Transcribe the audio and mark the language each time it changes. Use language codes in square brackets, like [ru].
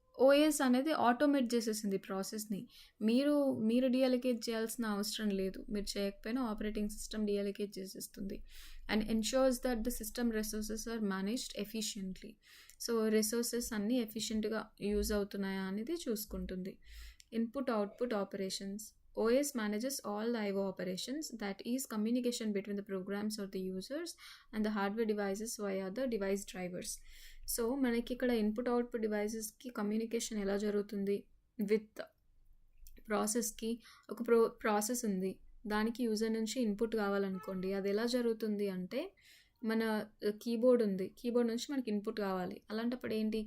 [te] OS అనేది automate చేసేసింది ప్రాసెస్ని. మీరు డీఅలొకేట్ చేయాల్సిన అవసరం లేదు. మీరు చేయకపోయినా ఆపరేటింగ్ సిస్టమ్ డీఅలొకేట్ చేసేస్తుంది. [en] And ensures that the system resources are managed efficiently. [te] So resources అన్నీ ఎఫిషియెంట్గా యూజ్ అవుతున్నాయా అనేది చూసుకుంటుంది. [en] Input output operations. OS manages all the IO operations, that is communication between the programs or the users and the hardware devices via the device drivers. [te] So మనకి ఇక్కడ input output డివైసెస్కి communication ఎలా జరుగుతుంది? With ప్రాసెస్కి ఒక process ఉంది, దానికి user నుంచి input కావాలనుకోండి. అది ఎలా జరుగుతుంది అంటే మన కీబోర్డ్ ఉంది, కీబోర్డ్ నుంచి మనకి ఇన్పుట్ కావాలి. అలాంటప్పుడు ఏంటి?